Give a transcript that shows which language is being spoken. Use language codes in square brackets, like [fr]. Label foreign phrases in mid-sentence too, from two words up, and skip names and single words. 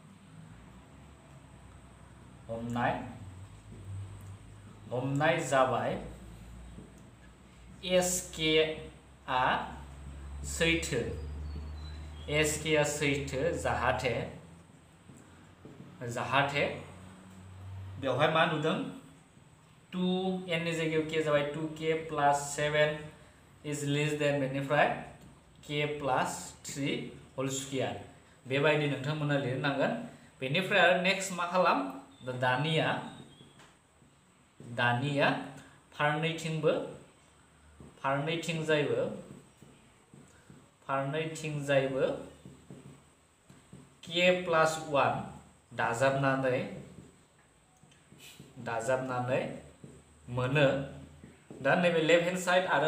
[brx] हमनाय जाबाय SK आ सैथो SK आ सैथो जाहाथे बेवहाय मा नुदों 2n नि जायगायाव k जाबाय 2k plus 7 [en] is less than [brx] बेनिफ्राय k plus 3 [en] whole square [brx] बेबायदि नोंथांमोना लिरनांगोन बेनिफ्राय आरो नेक्स्ट मा खालाम दानिया फारनैथिंजायबो k plus 1 दाजाबनानै मोनो दा नैबे [en] left hand side [brx] आरो